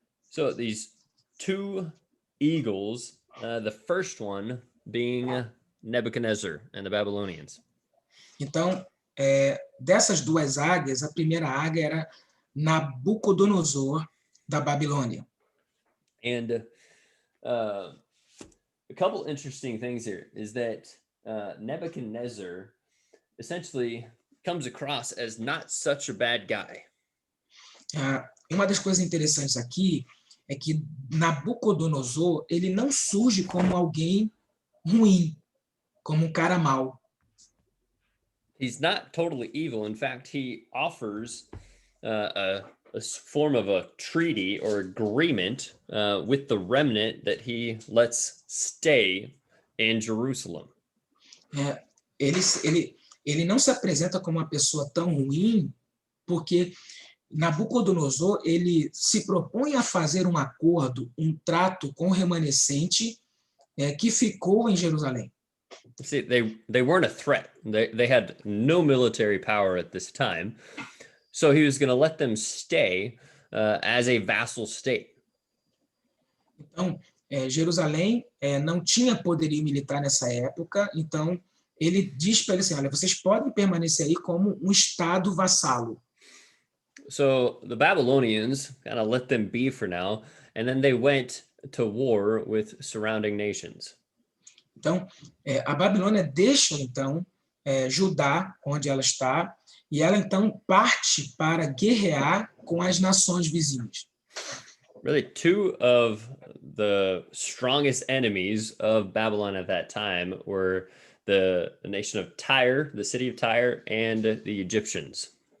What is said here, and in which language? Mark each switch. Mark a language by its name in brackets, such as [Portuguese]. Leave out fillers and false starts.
[English] So these 2 eagles, the first one being Nebuchadnezzar and the Babylonians. [Portuguese] Então, dessas 2 águias, a primeira águia era Nabucodonosor da Babilônia. [English] And a couple interesting things here is that Nebuchadnezzar essentially comes across as not such a bad guy. [Portuguese] Uma das coisas interessantes aqui é que Nabucodonosor, ele não surge como alguém ruim, como um cara mau. [English] He's not totally evil. In fact, he offers a form of a treaty or agreement with the remnant that he lets stay in Jerusalem. [Portuguese] Ele não se apresenta como uma pessoa tão ruim, porque Nabucodonosor ele se propõe a fazer um acordo, um trato com o remanescente que ficou em Jerusalém. [English] See, they weren't a threat. They had no military power at this time. So he was going to let them stay as a vassal state. [Portuguese] Então, Jerusalém não tinha poderio militar nessa época, então ele diz para eles assim, olha, vocês podem permanecer aí como um estado vassalo. [English] So the Babylonians kind of let them be for now, and then they went to war with surrounding nations. [Portuguese] Então, a Babilônia deixa, então, Judá, onde ela está, e ela, então, parte para guerrear com as nações vizinhas. [English] Really, 2 of the strongest enemies of Babylon at that time were the nation of Tyre, the city of Tyre, and the Egyptians.